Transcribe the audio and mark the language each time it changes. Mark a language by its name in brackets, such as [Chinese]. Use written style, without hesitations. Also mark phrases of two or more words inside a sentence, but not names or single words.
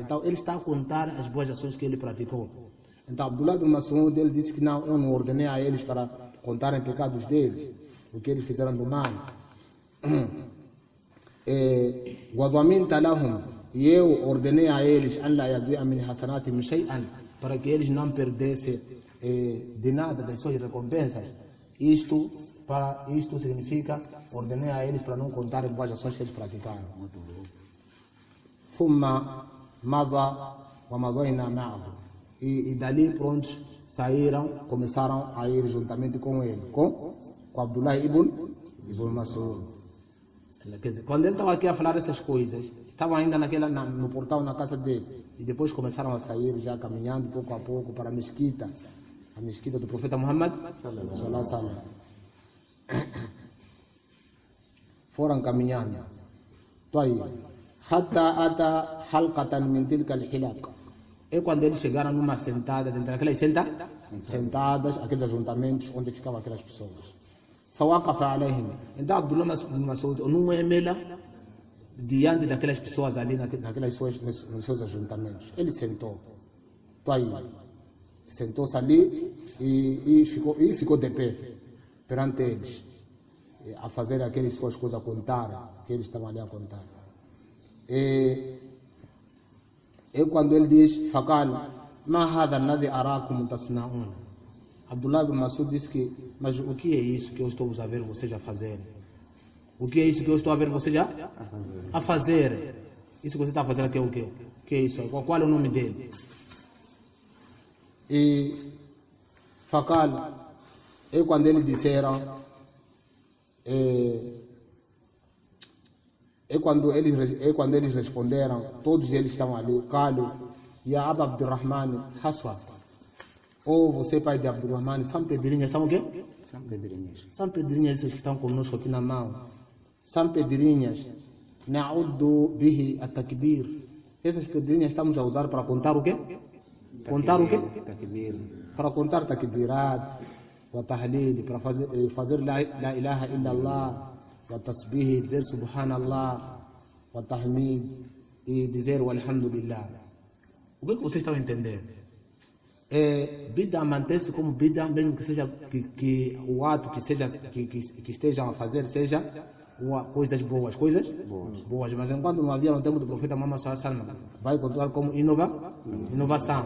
[Portuguese] Então ele está a contar as boas ações que ele praticou. Então Abdullah ibn Mas'ud, ele disse que não, eu não ordenei a eles para contarem pecados deles, o que eles fizeram do mal. E eu ordenei a eles [Arabic] أن لا يضيع من حسناتهم شيئا, [Portuguese] para que eles não perdessem de nada das suas recompensas. Isto significa, ordenei a eles para não contarem boas ações que eles praticaram. [Arabic] ثم مضى ومضينا معه. [Portuguese] E dali prontos começaram a ir juntamente com ele, com Abdullah ibn Mas'ud. Quer dizer, quando ele estava aqui a falar essas coisas, estavam ainda no portal, na casa dele, e depois começaram a sair já caminhando pouco a pouco para a mesquita do profeta Muhammad [Arabic] صلى الله عليه وسلم. [Portuguese] Foram caminhando. [Arabic] حتى أتى حلقة من تلك الحلق. [Portuguese] E quando eles chegaram numa sentada, dentro daquelas sentadas, aqueles ajuntamentos onde ficavam aquelas pessoas. [Arabic] فوقف عليهم. [Portuguese] Então Abdullah ibn Mas'ud não é mela diante daquelas pessoas ali nos seus ajuntamentos. Ele sentou. Sentou-se ali e ficou de pé perante eles, a fazer aquelas suas coisas, a contar, que eles estavam ali a contar. E quando ele diz, [Arabic] فقال ما هذا الذي أراكم تصنعون. [Portuguese] Abdullah ibn Mas'ud disse que, mas o que é isso que eu estou a ver vocês a fazer? O que é isso que eu estou a ver vocês a fazer? Isso que você está a fazer aqui é o quê? O que é isso? Qual é o nome dele? E faqala, e quando eles disseram, quando eles responderam, todos eles estavam ali, [Arabic] قالوا يا أبا عبد الرحمن حصى. [Portuguese] Você, pai de Abdurrahman, são pedrinhas, são o quê? São pedrinhas essas que estão conosco aqui na mão. São pedrinhas, [Arabic] نعد به التكبير. [Portuguese] Essas pedrinhas estamos a usar para contar o quê? Contar o quê? Para contar [Arabic] تكبيرات وتهليل, [Portuguese] para fazer [Arabic] لا إله إلا الله وتسبيح, [Portuguese] dizer [Arabic] سبحان الله وتحميد, [Portuguese] e dizer alhamdulillah. O que vocês estão entendendo? Bid'a mantém-se como bid'a, mesmo que seja que o ato que estejam a fazer seja coisas boas, mas enquanto não havia no tempo do profeta Muhammad [Arabic] صلى الله عليه وسلم, [Portuguese] vai continuar como inovação.